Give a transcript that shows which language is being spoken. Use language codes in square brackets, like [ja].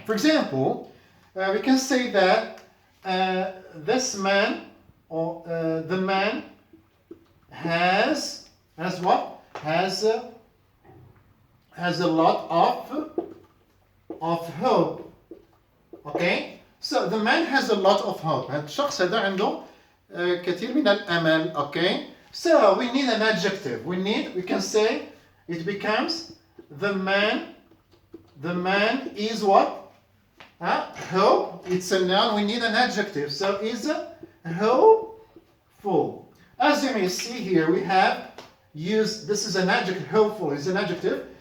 [en] For example, we can say that this man or the man has what? Has a lot of hope. Okay? So the man has a lot of hope. [ar] هذا الشخص هذا عنده كثير من الأمل. [en] Okay? So we need an adjective. We can say it becomes the man is what? Hope. It's a noun. We need an adjective. So is hopeful. As you may see here, we have used, this is an adjective, hopeful is an adjective.